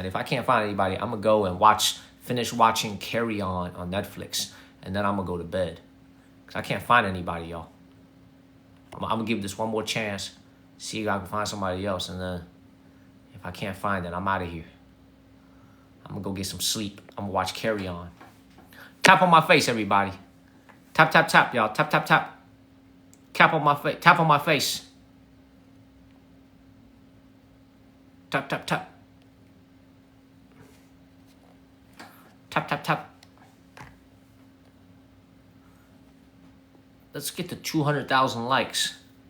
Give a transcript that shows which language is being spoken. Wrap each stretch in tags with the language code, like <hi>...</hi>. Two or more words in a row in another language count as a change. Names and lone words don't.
<en>If I can't find anybody, I'm gonna go and finish watching Carry On Netflix, and then I'm gonna go to bed, cause I can't find anybody, y'all. I'm gonna give this one more chance, see if I can find somebody else, and then if I can't find it, I'm out of here. I'm gonna go get some sleep. I'm gonna watch Carry On. Tap on my face, everybody. Tap, tap, tap, y'all. Tap, tap, tap. Tap on my face. Tap on my face. Tap, tap, tap. Tap, tap, tap. Let's get to 200,000 likes.</en>